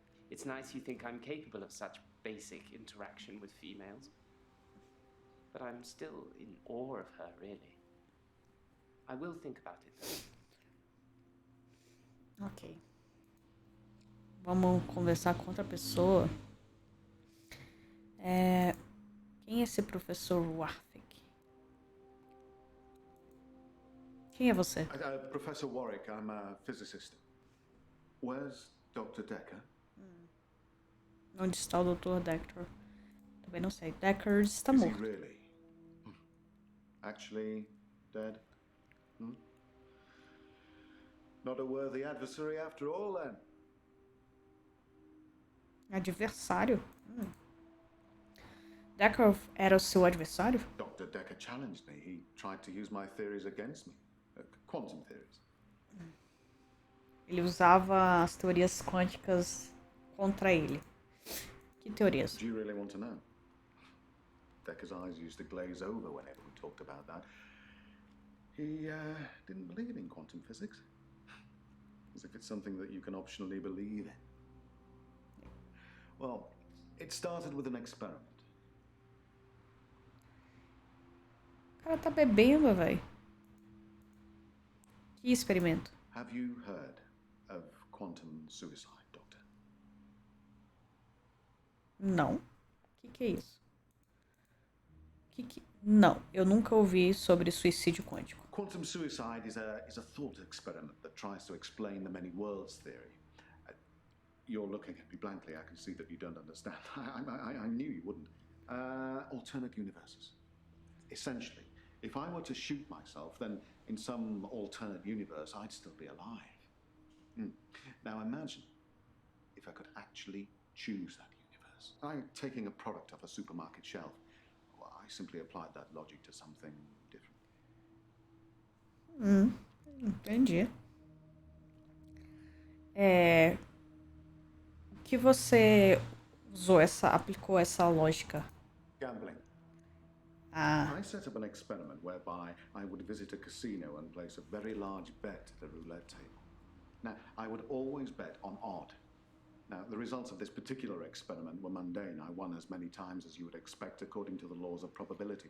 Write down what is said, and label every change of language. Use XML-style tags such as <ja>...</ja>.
<en>It's nice you think I'm capable of such basic interaction with females. But I'm still in awe of her, really. I will think about it, though.</en> <pt>Ok. Vamos conversar com outra pessoa. Quem é esse professor Warwick? Quem é você?</pt> <en>Professor Warwick, I'm a physicist. Where's Dr. Dekker?</en> <pt>Onde está o Dr. Dekker? Também não sei. Dekker está</pt> <en>Is he</en> <pt>morto.</pt> <en>really? Actually dead? Not a worthy adversary after all, then.</en> <pt>Adversário? Dekker era o seu adversário?</pt> <en>Dr. Dekker challenged me. He tried to use my theories against me. Quantum theories.</en> <pt>Ele usava as teorias quânticas contra ele. Que teorias?</pt> <en>Do you really want to know? Dekker's eyes used to glaze over whenever we talked about that. He didn't believe in quantum physics. As if it's something that you can optionally believe in. Well, it started with an experiment.</en> <pt>O cara tá bebendo, velho. Que experimento?</pt> <en>Have you heard of quantum suicide, Doctor?</en> <pt>Não. O que é isso? Não, eu nunca ouvi sobre suicídio quântico.</pt> <en>Quantum suicide is a thought experiment that tries to explain the many worlds theory. You're looking at me blankly. I can see that you don't understand. I knew you wouldn't. Alternate universes. Essentially, if I were to shoot myself, then in some alternate universe, I'd still be alive. Now imagine if I could actually choose that universe. I'm taking a product off a supermarket shelf. Well, I simply applied that logic to something different.</en> <pt>Entendi. O que você aplicou essa lógica?</pt> <en>Gambling. Ah, I set up an experiment whereby I would visit a casino and place a very large bet at the roulette table. Now, I would always bet on odd. Now, the results of this particular experiment were mundane. I won as many times as you would expect according to the laws of probability.</en>